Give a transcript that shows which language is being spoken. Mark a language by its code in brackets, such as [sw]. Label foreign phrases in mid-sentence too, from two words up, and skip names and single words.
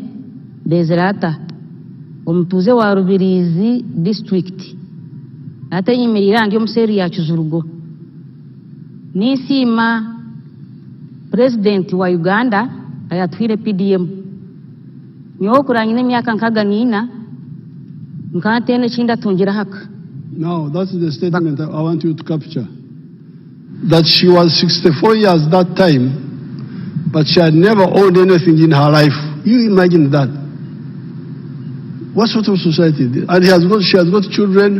[nyn] Dezerata omutuze wa Rubirizi district ate nyimirira ndi omuseri ya Kizurugo nisima president wa Uganda ayatwire PDM nyokuranyine myaka 64 nkatene chinda tungira haka. [en] Now, that's the statement I want you to capture. That she was 64 years that time, but she had never owned anything in her life. You imagine that. What sort of society? And she has got children.